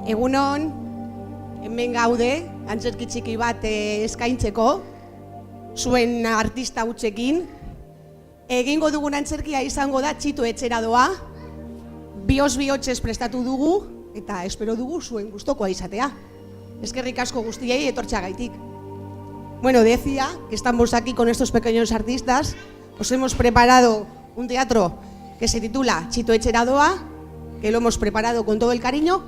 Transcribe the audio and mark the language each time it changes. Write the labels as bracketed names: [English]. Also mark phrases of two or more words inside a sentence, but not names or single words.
[Basque] Egunon, hemen gaude, antzerki txiki bat eskaintzeko, zuen artista hutsekin. Egingo dugun antzerkia izango da Txito etxera doa, bihotz prestatu dugu, eta espero dugu zuen gustokoa izatea. Eskerrik asko guztiei etortxagaitik. [Spanish] Bueno, decía que estamos aquí con estos pequeños artistas. Os hemos preparado un teatro que se titula Txito etxera doa, que lo hemos preparado con todo el cariño.